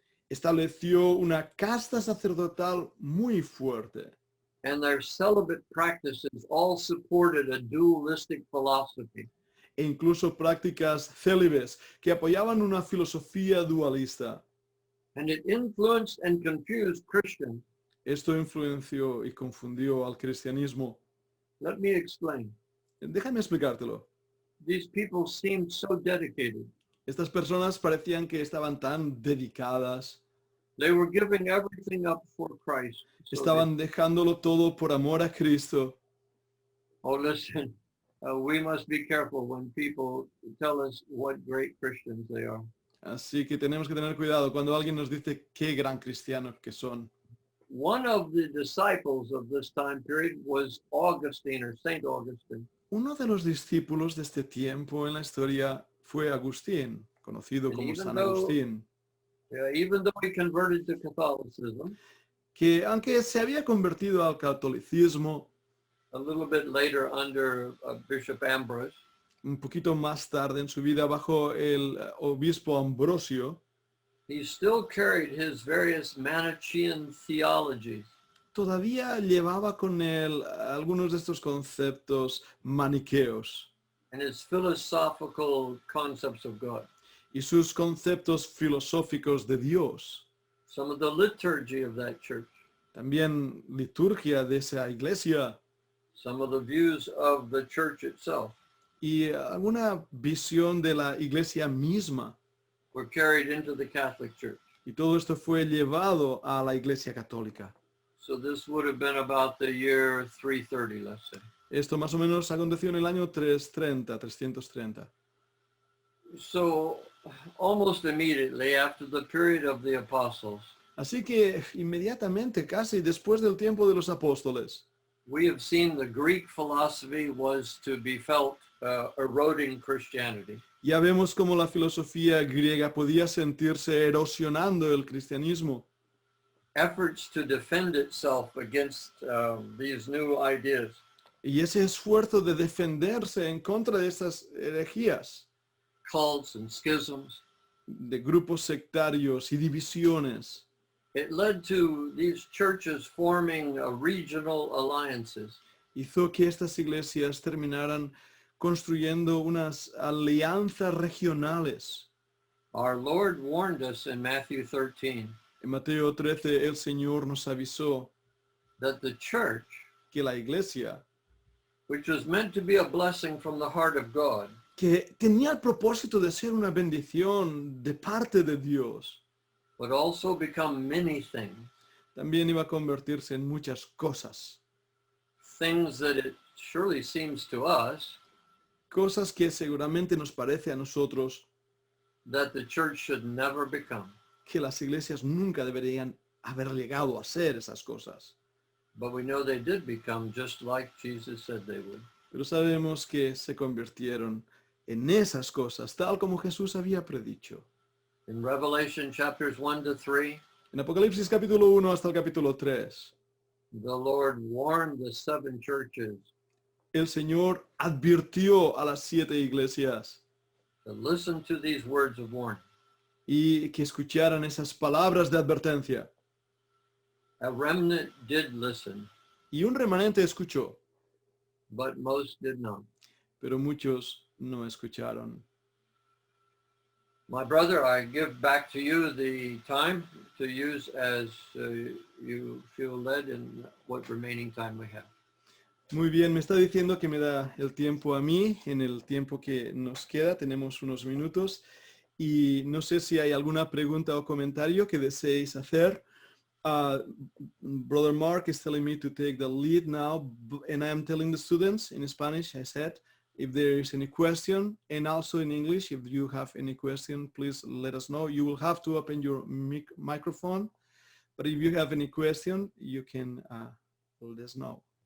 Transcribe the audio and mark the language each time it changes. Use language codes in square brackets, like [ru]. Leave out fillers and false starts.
[es] Estableció una casta sacerdotal muy fuerte. [en] and their celibate practices all supported a dualistic philosophy. [es] E incluso prácticas célibes que apoyaban una filosofía dualista. [en] And it influenced and confused Christians. [es] Esto influenció y confundió al cristianismo. [en] Let me explain. [es] Déjame explicártelo. [en] These people seemed so dedicated. [es] Estas personas parecían que estaban tan dedicadas, [en] They were giving everything up for Christ. So [es] estaban dejándolo todo por amor a Cristo. [en] listen, we must be careful when people tell us what great Christians they are. [es] Así que tenemos que tener cuidado cuando alguien nos dice qué gran cristianos que son. [en] One of the disciples of this time period was Augustine or Saint Augustine. [es] uno de los discípulos de este tiempo en la historia fue Agustín, conocido [en] And [es] como [en] even [es] San [en] though- [es] Agustín, [en] Even though he converted to Catholicism [es] que aunque se había convertido al catolicismo [en] a little bit later under Bishop Ambrose, [es] un poquito más tarde en su vida bajo el obispo Ambrosio, [en] he still carried his various Manichaean theologies. [es] todavía llevaba con él algunos de estos conceptos maniqueos [en] And his philosophical concepts of God. [es] y sus conceptos filosóficos de Dios. [en] Some of the liturgy of that church. [es] También liturgia de esa iglesia [en] Some of the views of the church itself [es] y alguna visión de la iglesia misma. [en] were carried into the Catholic Church. [es] Y todo esto fue llevado a la iglesia católica. [en] So this would have been about the year 330, let's say. [es] Esto más o menos aconteció en el año 330. [en] So almost immediately after the period of the apostles, [es] Así que inmediatamente, casi después del tiempo de los apóstoles, [en] we have seen the Greek philosophy was to be felt eroding Christianity. [es] ya vemos cómo la filosofía griega podía sentirse erosionando el cristianismo. [en] Efforts to defend itself against these new ideas [es] Y ese esfuerzo de defenderse en contra de estas herejías, [en] cults and schisms. [es] de grupos sectarios y divisiones, [en] It led to these churches forming regional alliances. [es] hizo que estas iglesias terminaran construyendo unas alianzas regionales. [en] Our Lord warned us in Matthew 13 [es] En Mateo 13 el Señor nos avisó [en] that the church, [es] que la iglesia, [en] which was meant to be a blessing from the heart of God, [es] que tenía el propósito de ser una bendición de parte de Dios, [en] would also become many things, [es] también iba a convertirse en muchas cosas. [en] things that it surely seems to us [es] Cosas que seguramente nos parece a nosotros [en] that the church should never become. [es] que las iglesias nunca deberían haber llegado a ser esas cosas. [en] But we know they did become just like Jesus said they would. [es] Pero sabemos que se convirtieron en esas cosas, tal como Jesús había predicho. [en] In Revelation chapters 1 to 3, [es] En Apocalipsis capítulo 1 hasta el capítulo 3, [en] the Lord warned the 7 churches [es] el Señor advirtió a las 7 iglesias [en] to listen to these words of warning. [es] y que escucharan esas palabras de advertencia. [en] A remnant did listen, [es] Y un remanente escuchó, [en] but most did not. [es] pero muchos no escucharon. [en] My brother, I give back to you the time to use as you feel led in what remaining time we have. [es] Muy bien, me está diciendo que me da el tiempo a mí, en el tiempo que nos queda, tenemos unos minutos, y no sé si hay alguna pregunta o comentario que deseéis hacer. [en] Brother Mark is telling me to take the lead now, and I am telling the students in Spanish, I said, if there is any question, and also in English, if you have any question, please let us know. You will have to open your microphone, but if you have any question, you can let us know.